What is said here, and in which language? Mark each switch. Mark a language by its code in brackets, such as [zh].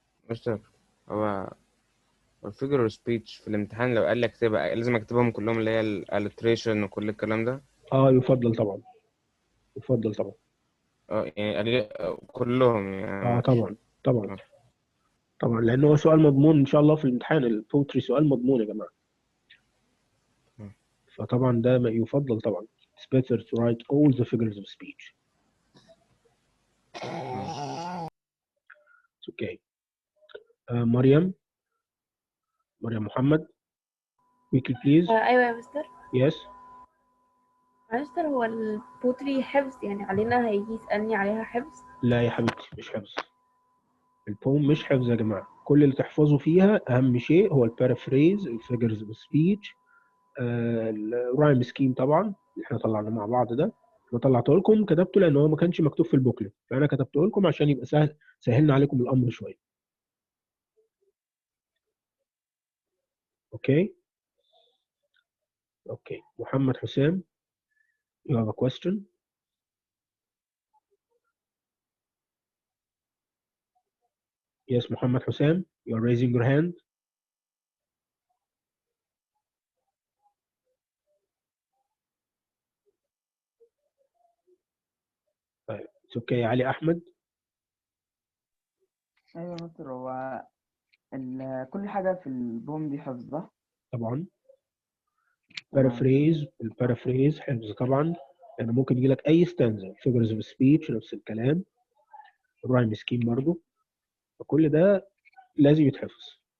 [ar] مستر، هو الفيجر سبيتش في الامتحان لو قال لك اكتبها لازم اكتبهم كلهم، اللي هي الالتريشن وكل الكلام ده؟ يفضل طبعا. يفضل طبعا. يعني قال لي كلهم يعني. طبعا طبعا آه. طبعا، لأنه هو سؤال مضمون إن شاء الله في الامتحان. البوتري سؤال مضمون يا جماعة. فطبعا ده ما يفضل طبعا. [en] It's better to write all the figures of speech. It's okay. مريم محمد. Quickly please. [ar] أيوة يا مستر. [en] Yes. [ar] مستر هو البوتري حفظ يعني علينا هيجي يسألني عليها حفظ؟ لا يا حبيبتي مش حفظ. البوم مش حفظ يا جماعة. كل اللي تحفظوا فيها أهم شيء هو البارافريز، الفيجرز اوف سبيتش، الرايم سكيم طبعا اللي احنا طلعناه مع بعض ده. انا طلعته لكم كتبته لان هو ما كانش مكتوب في البوكلت، فانا كتبته لكم عشان يبقى سهلنا عليكم الامر شويه. اوكي. [en] Okay محمد حسام you have a question. Yes محمد حسام you are raising your hand. [ar] طيب [en] it's okay. [ar] علي احمد. ايوه يا مستر، هو كل حاجة في البوم دي حفظها. طبعا تمام. بارافريز، البارافريز حفظ طبعا، يعني ممكن يجي لك اي ستانزا. فيجرز اوف سبيتش نفس الكلام، الرايم سكيم برضه، فكل ده لازم يتحفظ.